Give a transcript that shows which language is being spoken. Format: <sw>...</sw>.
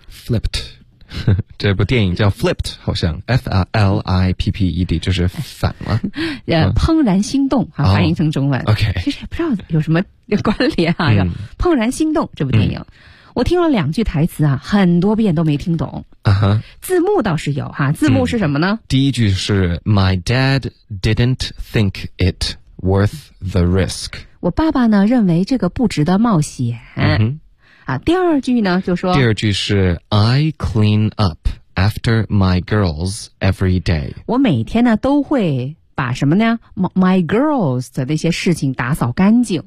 <zh>Flipped 这部电影叫 Flipped 好像 F-L-I-P-P-E-D 就是反了、啊、怦然心动啊，翻译成中文、</zh> <en>oh, OK，</en> <zh>其实也不知道有什么关联啊、嗯、怦然心动这部电影、嗯、我听了两句台词啊，很多遍都没听懂啊哈、uh-huh. 字幕倒是有啊，字幕是什么呢、嗯、第一句是</zh> <en>My dad didn't think itworth the risk，</en> <zh>我爸爸呢认为这个不值得冒险、 mm-hmm. 啊、第二句呢就说，第二句是</zh> <en>I clean up after my girls every day，</en> <zh>我每天呢都会把什么呢</zh> <en>my girls</en> <zh>的那些事情打扫干净、</zh>